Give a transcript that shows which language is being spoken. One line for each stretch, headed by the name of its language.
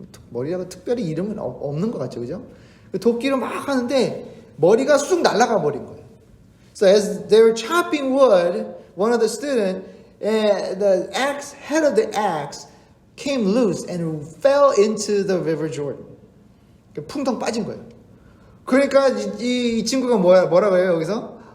Korean: 머리라고 특별히 이름은 없는 것 같죠, 그죠? 도끼를 막 하는데 머리가 쑥 날아가 버린 거예요.
English: So as they were chopping wood, one of the students, the head of the axe came loose and fell into the River Jordan.
Korean: 풍덩 빠진 거예요. 그러니까 이 친구가 뭐라고 해요, 여기서?